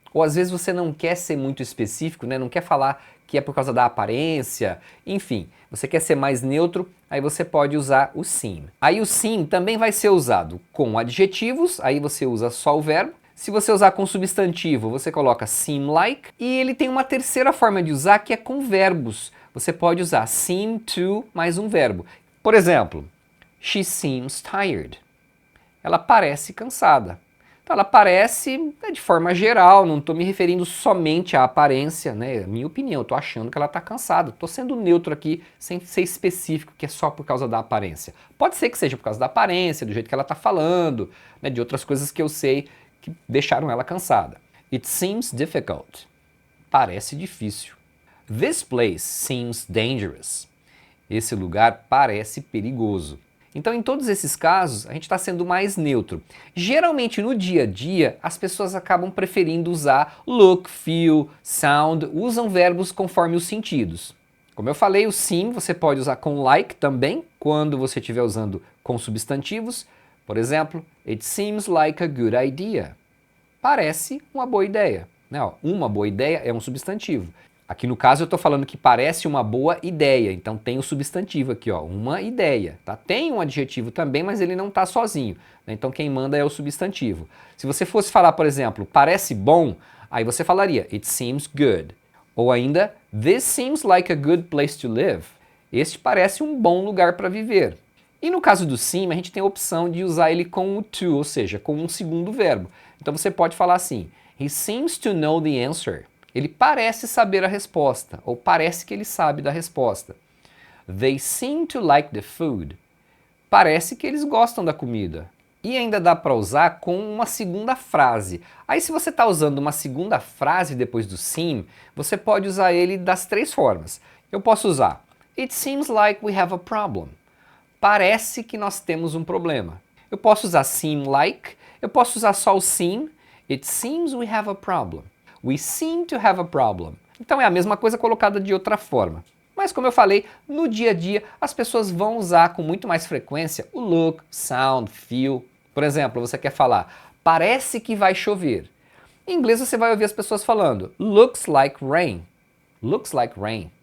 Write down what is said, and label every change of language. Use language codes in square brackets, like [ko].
[pt] Ou às vezes você não quer ser muito específico, né? Não quer falar que é por causa da aparência, enfim, você quer ser mais neutro, aí você pode usar o seem. Aí o seem também vai ser usado com adjetivos, aí você usa só o verbo. Se você usar com substantivo, você coloca seem like. E ele tem uma terceira forma de usar que é com verbos. Você pode usar seem to mais um verbo. Por exemplo, [en] she seems tired. [pt] Ela parece cansada. Então ela parece de forma geral, não estou me referindo somente à aparência, né? Minha opinião, estou achando que ela está cansada. Estou sendo neutro aqui, sem ser específico, que é só por causa da aparência. Pode ser que seja por causa da aparência, do jeito que ela está falando, né? De outras coisas que eu sei que deixaram ela cansada. [en] It seems difficult. [pt] Parece difícil. [en] This place seems dangerous. [pt] Esse lugar parece perigoso. Então, em todos esses casos, a gente está sendo mais neutro. Geralmente, no dia a dia, as pessoas acabam preferindo usar look, feel, sound, usam verbos conforme os sentidos. Como eu falei, o seem você pode usar com like também, quando você estiver usando com substantivos. Por exemplo, [en] it seems like a good idea. [pt] Parece uma boa ideia. Né? Uma boa ideia é um substantivo. Aqui no caso eu estou falando que parece uma boa ideia, então tem o substantivo aqui, ó, uma ideia, tá? Tem um adjetivo também, mas ele não está sozinho, né? Então quem manda é o substantivo. Se você fosse falar, por exemplo, parece bom, aí você falaria [en] it seems good. [pt] Ou ainda, [en] this seems like a good place to live. [pt] Este parece um bom lugar para viver. E no caso do seem, a gente tem a opção de usar ele com o to, ou seja, com um segundo verbo. Então você pode falar assim, [en] he seems to know the answer. [pt] Ele parece saber a resposta, ou parece que ele sabe da resposta. [en] They seem to like the food. [pt] Parece que eles gostam da comida. E ainda dá para usar com uma segunda frase. Aí se você está usando uma segunda frase depois do seem, você pode usar ele das três formas. Eu posso usar [en] it seems like we have a problem. [pt] Parece que nós temos um problema. Eu posso usar seem like, eu posso usar só o seem. [en] It seems we have a problem. We seem to have a problem. [pt] Então é a mesma coisa colocada de outra forma. Mas como eu falei, no dia a dia as pessoas vão usar com muito mais frequência o look, sound, feel. Por exemplo, você quer falar, parece que vai chover. Em inglês você vai ouvir as pessoas falando, [en] looks like rain. Looks like rain.